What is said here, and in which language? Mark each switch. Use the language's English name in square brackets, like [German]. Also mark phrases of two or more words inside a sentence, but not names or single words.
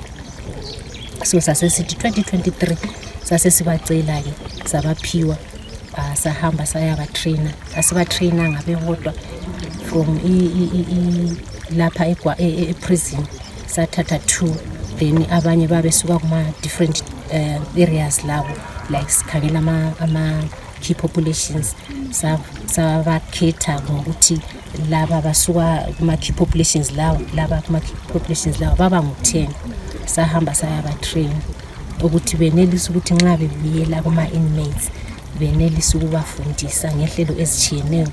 [North Ndebele] So sase sithi 2023 sase sibacela ke sabaphiwa sahamba sayabatrainer asibatrainer ngabe bodwa from lapha e-prison sathatha 2 then abanye babesuka kuma [English] different areas [North Ndebele] labo like sikhangela ama- [English] key populations [North Ndebele] sabakhetha ngokuthi laba basuka kuma- [English] key populations [North Ndebele] laba kuma- [English] key populations [North Ndebele] lawo baba ngu-10 sahamba sayabatrain ukuthi benelisa ukuthi nxa bebuyela kuma-inmates benelisa ukubafundisa ngehlelo ezitshiyeneyo.